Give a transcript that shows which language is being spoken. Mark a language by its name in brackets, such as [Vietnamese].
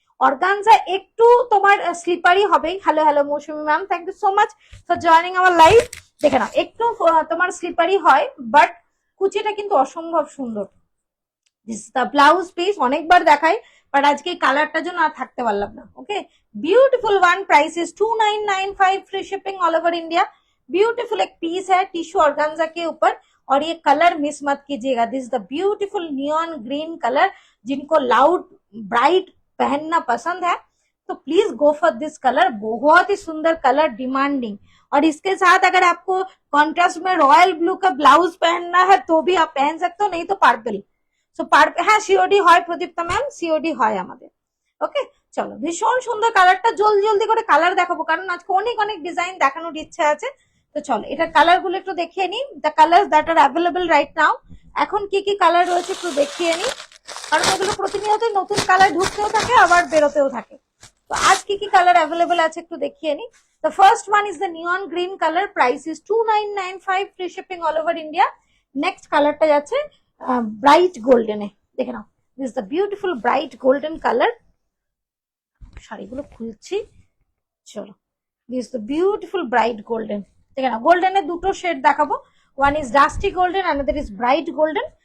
[Bangla] Organza একটু তোমার slippery হবে। Hello hello Mousumi ma'am, [English] Thank you so much for joining our live. [Bangla] দেখে নাও একটু তোমার স্লিপারি হয়, বাট কুচিটা কিন্তু অসম্ভব সুন্দর। [English] this is the blouse piece, [Bangla] অনেকবার দেখাই বাট আজকে এই কালারটার জন্য আর থাকতে পারলাম না। [English] Okay, beautiful one, price is 2995, free shipping all over India. [Hindi] Beautiful एक पीस है टिश्यू ऑर्गेन्जा के ऊपर, और ये कलर मिस मत कीजिएगा। [English] This the beautiful neon green colour. [Hindi] जिनको लाउड ब्राइट पहनना पसंद है तो [English] Please go for this colour. [Hindi] बहुत ही सुंदर कलर, डिमांडिंग। और इसके साथ अगर आपको कॉन्ट्रास्ट में रॉयल ब्लू का ब्लाउज पहनना है तो भी आप पहन सकते हो, नहीं तो पार्पल। [Bangla] সো হ্যাঁ, সিওডি হয় প্রদীপ্তা ম্যাম, সিওডি হয় আমাদের। ওকে, চলো, ভীষণ সুন্দর কালারটা। জলদি জলদি করে কালার দেখাবো কারণ আজকে অনেক অনেক ডিজাইন দেখানোর ইচ্ছা আছে। তো চলো এটার কালার গুলো একটু দেখিয়ে নিই। [English] The colour that are available right now. [Bangla] এখন কি কি কালার রয়েছে একটু দেখিয়ে নিই, কারণ এগুলো প্রতিনিয়তই নতুন কালার ঢুকতেও থাকে আবার বেরোতেও থাকে। তো আজ কি কি কালার অ্যাভেলেবল আছে একটু দেখিয়ে নিই। [English] The first one is the neon green color. Price is 2995, free shipping all over India. [Bangla] Next কালারটা যাচ্ছে ব্রাইট গোল্ডেনে। দেখে নাও, [English] This the beautiful bright golden colour. [Bangla] শাড়িগুলো খুলছি, চলো। [English] This the beautiful bright golden. [Bangla] দেখে নাও, গোল্ডেনে দুটো শেড দেখাবো। [English] One is dusty golden, another is bright golden.